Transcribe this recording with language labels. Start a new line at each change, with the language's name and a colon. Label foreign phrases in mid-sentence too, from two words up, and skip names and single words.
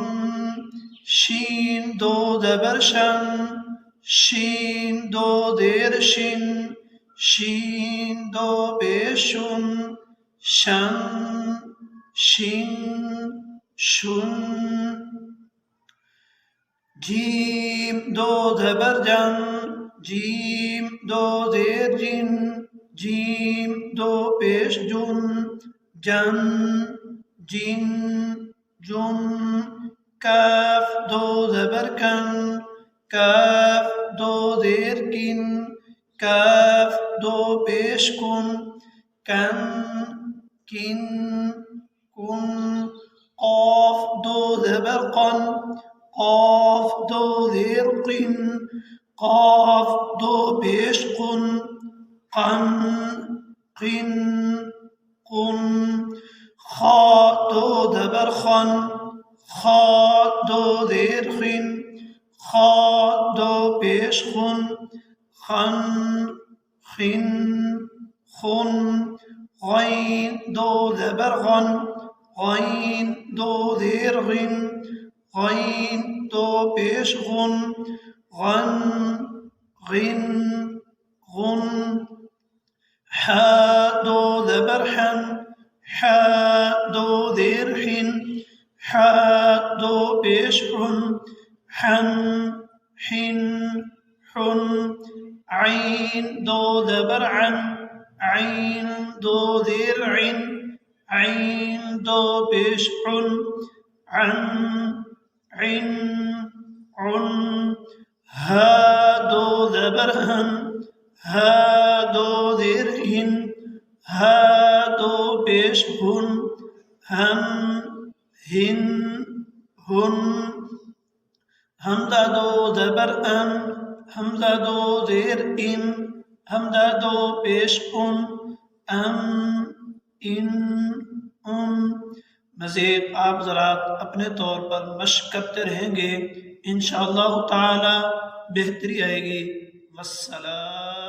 Urdu: شین دو زبر شن، شین دو زیر شن، شین دو پیش شن، شن، شن، شن. جیم دو زبر جن، جیم دو زیر جن، جیم دو پیش جن، جن، جن، جن. کاف دو زبر کن، کاف دو زیر کن، کاف دو پیش کن، کن، کن، کن. قاف دو زبر قن، قاف دو زیر قن قاف دو پیش قن قن قن قن خا دو زبر خن خا دو زیر خن خا دو پیش خن خن خن خن غین دو زبر غن غین دو زیر غن غین دو پیش غن غن غن غن حا دو زبر حن حا دو زیر حن حا دو پیش حن حن حن حن عين دو زبر عن عين دو زیر عن عين دو پیش عن عن عن عن ها دو زبر هن ها دو زیر هن ها دو پیش هن هم هن هن حمزہ دو زبر ام حمزہ دو زیر ان حمزہ دو پیش ان ام ان ان مزید آپ ذرات اپنے طور پر مشق کرتے رہیں گے
Arabic: انشاءاللہ تعالی
Urdu: بہتری آئے گی والسلام